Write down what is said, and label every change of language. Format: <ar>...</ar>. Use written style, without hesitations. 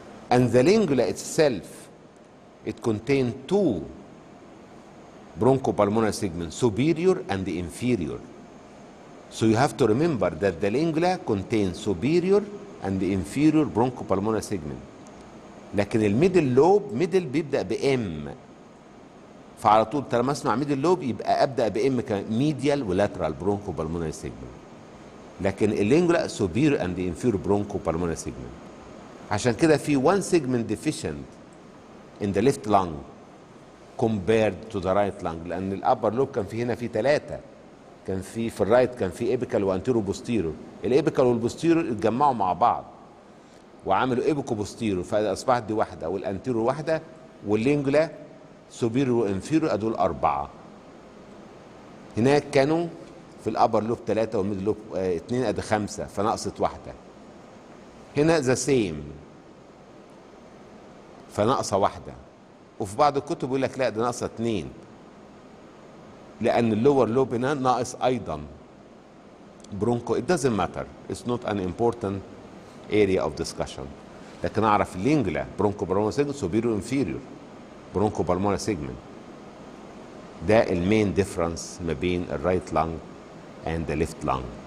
<en>And the lingula itself, it contains 2 bronchopulmonary segments, superior and the inferior. So you have to remember that the lingula contains superior and the inferior bronchopulmonary segment.</en> <ar>لكن الميدل لوب ميدل بيبدأ بإم. فعلى طول طالما اسمع ميدل لوب يبقى أبدأ بإم كميديال ولاترال bronchopulmonary segment. لكن اللينجولا</ar> <en>superior and the inferior bronchopulmonary segment.</en> <ar>عشان كده في 1</ar> <en>segment deficient in the left lung compared to the right lung،</en> <ar>لأن الأبر لوب كان في هنا في 3 كان في الرايت كان في ايبيكال وانتيرو بوستيرور. الايبيكال والبوستيرور اتجمعوا مع بعض وعملوا ايبيكو بوستيرور، فاصبحت دي واحده، والانتيرور واحده، واللينجولا سوبيرور وانفيرور ادول اربعه. هناك كانوا في الابر لوب 3 والميد لوب 2 ادي 5، فنقصت واحده. هنا ذا سيم فناقصه واحده. وفي بعض الكتب يقول لك لا ده ناقصه 2 لان اللور لوب هنا ناقص ايضا برونكو.</ar> <en>it doesn't matter, it's not an important area of discussion.</en> <ar>لكن اعرف اللينجولا برونكو بالمونري سيجمنت سوبيريور انفيريور برونكو بالمونري سيجمنت. ده المين ديفرنس ما بين الرايت لانج</ar> <en>and the left lung.</en>